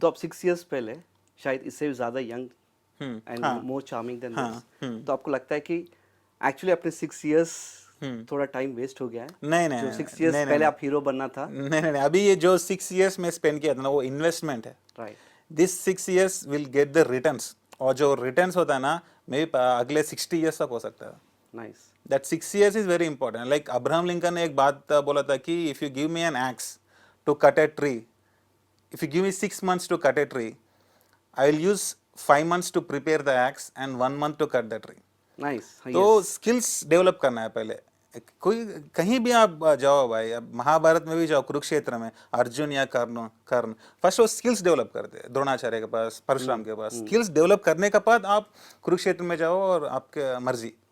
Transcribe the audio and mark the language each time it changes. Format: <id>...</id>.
<hi>तो आप 6 years पहले शायद इससे भी ज्यादा</hi> <en>young and more charming than this,</en> <hi>तो आपको लगता है कि एक्चुअली अपने 6 years थोड़ा टाइम वेस्ट हो गया है? नहीं, जो 6 years पहले आप हीरो बनना था। नहीं, अभी ये जो 6 years में स्पेंड किया था ना, वो इन्वेस्टमेंट है।</hi> <en>Right. This 6 years will get the returns,</en> <hi>और जो रिटर्न्स होता है ना, मे बी अगले 60 years तक हो सकता है।</hi> <en>Nice. That 6 years is very important. Like Abraham Lincoln</en> <hi>ने एक बात बोला था कि</hi> <en>if you give me an axe to cut a tree, if you give me 6 months to cut a tree, I will use 5 months to prepare the axe and 1 month to cut the tree. Nice</en> <hi>तो skills develop करना है पहले। कोई कहीं भी आप जाओ भाई, अब महाभारत में भी जाओ, कुरुक्षेत्र में अर्जुन या कर्ण फर्स्ट वो स्किल्स डेवलप करते हैं, द्रोणाचार्य के पास, परशुराम के पास। स्किल्स डेवलप करने के बाद आप कुरुक्षेत्र में जाओ और आपके मर्जी।</hi>